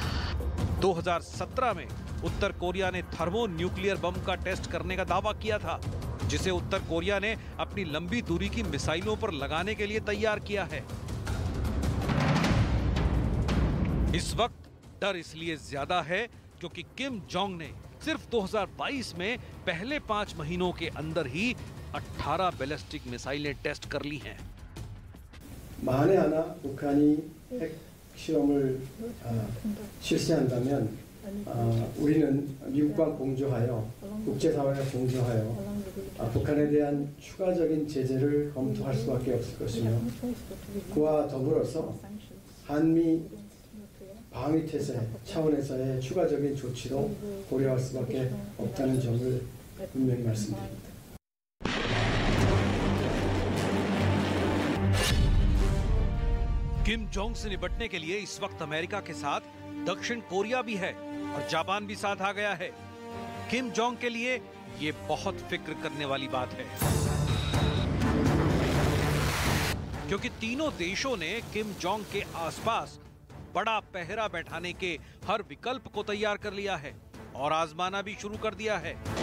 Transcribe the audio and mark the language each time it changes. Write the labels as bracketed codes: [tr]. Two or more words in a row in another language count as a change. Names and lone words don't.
[hi] 2017 में उत्तर कोरिया ने [en] thermo nuclear bomb [hi] का टेस्ट करने का दावा किया था, जिसे उत्तर कोरिया ने अपनी लंबी दूरी की मिसाइलों पर लगाने के लिए तैयार किया है। इस वक्त डर इसलिए ज्यादा है क्योंकि किम जोंग ने सिर्फ 2022 में पहले 5 महीनों के अंदर ही 18 [en] ballistic missiles [hi] टेस्ट कर ली हैं। [ko] 만에 하나 북한이 핵 실험을 실시한다면 우리는 미국과 공조하여 국제사회와 공조하여 북한에 대한 추가적인 제재를 검토할 수밖에 없을 것이며 그와 더불어서 한미 방위 태세 차원에서의 추가적인 조치도 고려할 수밖에 없다는 점을 분명히 말씀드립니다. [hi] किम जोंग से निपटने के लिए इस वक्त अमेरिका के साथ दक्षिण कोरिया भी है और जापान भी साथ आ गया है। किम जोंग के लिए ये बहुत फिक्र करने वाली बात है, क्योंकि तीनों देशों ने किम जोंग के आसपास बड़ा पहरा बैठाने के हर विकल्प को तैयार कर लिया है और आजमाना भी शुरू कर दिया है।